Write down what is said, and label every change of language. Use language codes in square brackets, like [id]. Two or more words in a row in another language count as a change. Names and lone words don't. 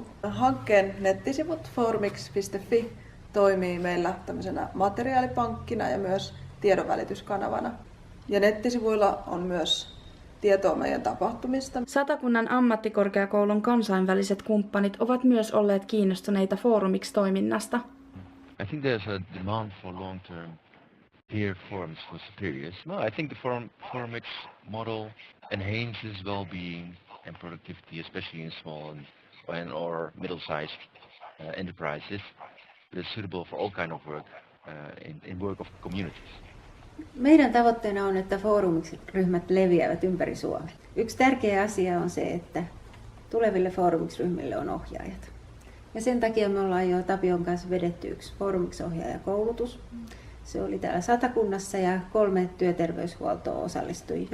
[fi] Hankkeen nettisivut forumix.fi toimii meillä tämmöisenä materiaalipankkina ja myös tiedonvälityskanavana. Ja nettisivuilla on myös tietoa meidän tapahtumista. Satakunnan ammattikorkeakoulun kansainväliset kumppanit ovat myös olleet kiinnostuneita Forumix-toiminnasta. [en] I think there's a demand for long-term peer forums for superiors. No, I think the Forumix model enhances well-being and productivity, especially in small or middle-sized enterprises. It is suitable for all kind of work in work of communities. [fi] Meidän tavoitteena on, että Forumix-ryhmät leviävät ympäri Suomea. Yksi tärkeä asia on se, että tuleville Forumix-ryhmille on ohjaajat. Ja sen takia me ollaan jo Tapion kanssa vedetty yksi Forumix-ohjaajakoulutus. Se oli täällä Satakunnassa ja 3 työterveyshuoltoa osallistui.